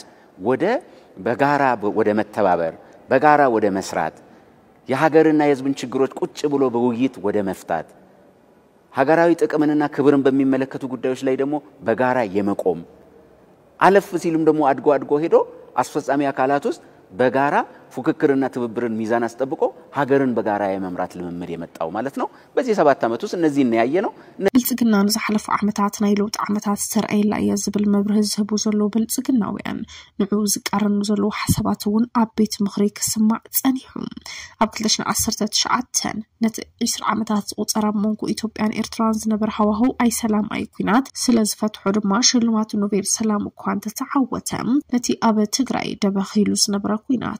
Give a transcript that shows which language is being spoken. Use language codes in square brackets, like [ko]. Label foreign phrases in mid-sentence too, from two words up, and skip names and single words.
[am] ወደ በጋራ ወደ መተባበር በጋራ ወደ መስራት የሀገርና የህዝብን ችግሮች ቁጭ ብሎ በውይይት ወደ መፍታት ሀገራዊ ጥቅምንና ክብርን በሚመለከቱ ጉዳዮች ላይ ደግሞ በጋራ የመቆም አለፍ ሲሉም ደግሞ አድጎ ሄዶ አስፈጻሚ አካላት ውስጥ በጋራ ፉክክርና ትብብርን ሚዛን አስጠብቆ ሀገርን በጋራ የመምራት ልምምድ የመጣው ማለት ነው በዚህ 7 ዓመት ውስጥ እነዚህ እናያየ ነው [ti] ብልጽግና ንዝሓለፉ ዓመታት ናይ ለውጥ ዓመታት ተርአይላ የዝብል መብርህ ዝህቡ ዘሎ ብልጽግናውያን ንዑ ዝቃረኑ ዘሎ ሓሳባት እውን ኣብ ቤት ምኽሪ ክስማዕ ጸኒሑ ኣብ 2019 ነቲ 20 ዓመታት ቁፀራ መንጎ ኢትዮጵያን ኤርትራን ዝነበረ ሃዋህው ኣይ ሰላም ኣይ ኩናት ስለ ዝፈትሑ ድማ ሽልማት ኖቤል ሰላም እኳ እንተተዓወተ ነቲ ኣብ ትግራይ ደበኺሉ ዝነበረ ኩናት